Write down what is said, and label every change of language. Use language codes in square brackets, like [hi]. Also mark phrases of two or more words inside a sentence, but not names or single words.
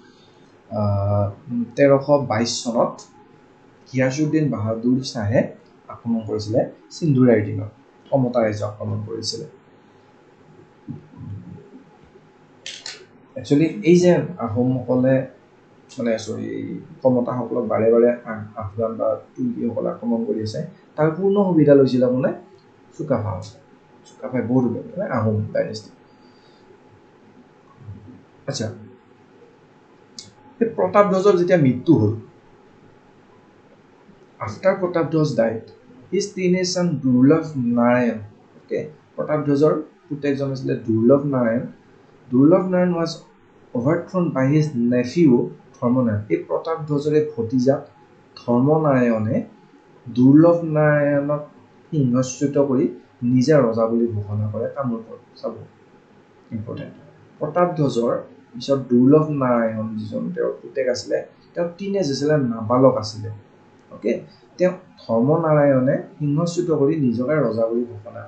[as] 1322 চনত গিয়াছুদ্দিন বাহাদুৰ শ্বাহে আক্ৰমণ কৰিছিলে সিন্ধুৰাইৰ দিনত কমতা ৰাজ্য আক্ৰমণ কৰিছিলে একচুৱেলি এই যে আহোমসকলে মানে কমতাসকলক বাৰে বাৰে আফগান বা তুৰ্কীসকলে আক্ৰমণ কৰি আছে তাৰ পূৰ্ণ সুবিধা লৈছিল কোনে চুকাফাই বহুত মানে আহোম ডাইনেষ্টি আচ্ছা প্ৰতাপধ্বজৰ যেতিয়া মৃত্যু হ'ল [en] after প্ৰতাপধ্বজ died his teenage son [as] দুৰ্লভ নাৰায়ণ ওকে প্ৰতাপধ্বজৰ পুতেকজন আছিলে দুৰ্লভ নাৰায়ণ was [en] overthrown by his nephew [as] ধৰ্মনাৰায়ণ এই প্ৰতাপধ্বজৰে ভতিজা ধৰ্মনাৰায়ণে দুৰ্লভ নাৰায়ণক সিংহচ্যুত কৰি নিজে ৰজা বুলি ঘোষণা কৰে কামৰূপত চাব ইম্পৰ্টেণ্ট প্ৰতাপধ্বজৰ পিছত দুৰ্লভ নাৰায়ণ যিজন তেওঁৰ পুতেক আছিলে তেওঁ টিনেজ আছিলে নাবালক আছিলে ওকে তেওঁ ধৰ্মনাৰায়ণে সিংহচ্যুত কৰি নিজকে ৰজা বুলি ঘোষণা